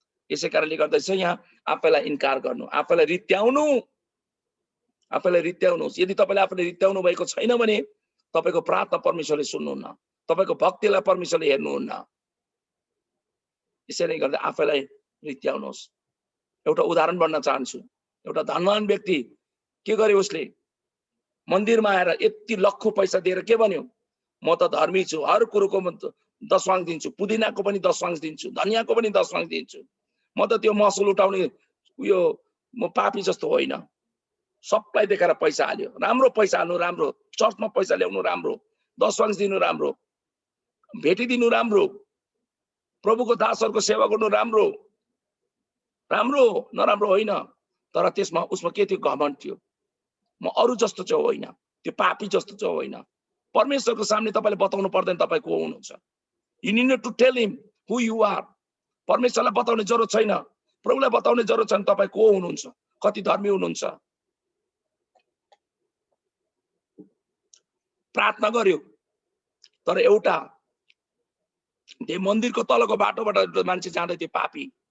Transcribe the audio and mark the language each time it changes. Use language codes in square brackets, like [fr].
[ne] यसै कारणले गर्दा चाहिँ यहाँ आफैलाई इन्कार गर्नु, आफैलाई रित्याउनु, आफैलाई रित्याउनुहोस्। यदि तपाईले आफैले रित्याउनु भएको छैन भने तपाईको प्रार्थना परमेश्वरले सुन्नुहुन्न, तपाईको भक्तिलाई परमेश्वरले हेर्नुहुन्न। यसैले गर्दा आफैलाई रित्याउनुहोस्। एउटा उदाहरण भन्न चाहन्छु। एउटा धनवान व्यक्ति के गर्यो? उसले मन्दिरमा आएर यति लक्खु पैसा दिएर के भन्यो? म त धर्मी छु, हर कुरोको म दशवांश दिन्छु, पुदिनाको पनि दशवांश दिन्छु, धनियाको पनि दशवांश दिन्छु, म त त्यो महसुल उठाउने उयो म पापी जस्तो होइन। सबलाई देखाएर पैसा हाल्यो। राम्रो पैसा हाल्नु राम्रो, चर्चमा पैसा ल्याउनु राम्रो, दशवांश दिनु राम्रो, भेटिदिनु राम्रो, प्रभुको दासहरूको सेवा गर्नु राम्रो, राम्रो नराम्रो होइन। तर त्यसमा उसमा के थियो? घमण्ड थियो। म अरु जस्तो चाहिँ होइन, त्यो पापी जस्तो चाहिँ होइन। परमेश्वरको सामने तपाईले बताउनु पर्दैन तपाईँ को हुनुहुन्छ। [en] You need to tell him who you are। [ne] परमेश्वरलाई बताउने जरुरत छैन, प्रभुलाई बताउने जरुरत छैन तपाईँ को हुनुहुन्छ, कति धर्मी हुनुहुन्छ। प्रार्थना गर्यो तर एउटा त्यो मन्दिरको तलको बाटोबाट मान्छे जाँदै थियो पापी।